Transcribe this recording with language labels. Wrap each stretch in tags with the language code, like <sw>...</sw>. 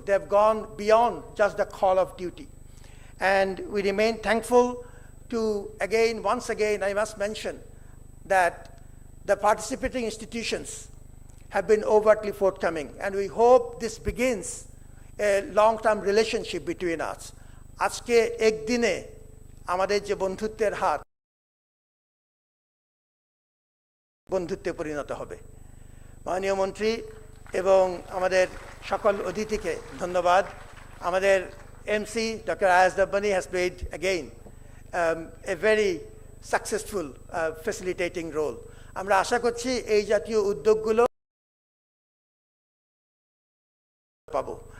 <en>They have gone beyond just the call of duty. And we remain thankful to, again, once again, I must mention that the participating institutions have been overtly forthcoming, and we hope this begins a long-term relationship between us.</en> <bn>আজকে একদিনে আমাদের যে বন্ধুত্বের হাত বন্ধুত্বে পরিণত হবে। মাননীয় মন্ত্রী এবং আমাদের সকল অতিথিকে ধন্যবাদ। আমাদের MC Dr.</bn> <en>Ayaz Dabbani has played again a very successful facilitating role.</en> <bn>আমরা আশা করছি এই জাতীয় উদ্যোগগুলো পাবো।</bn>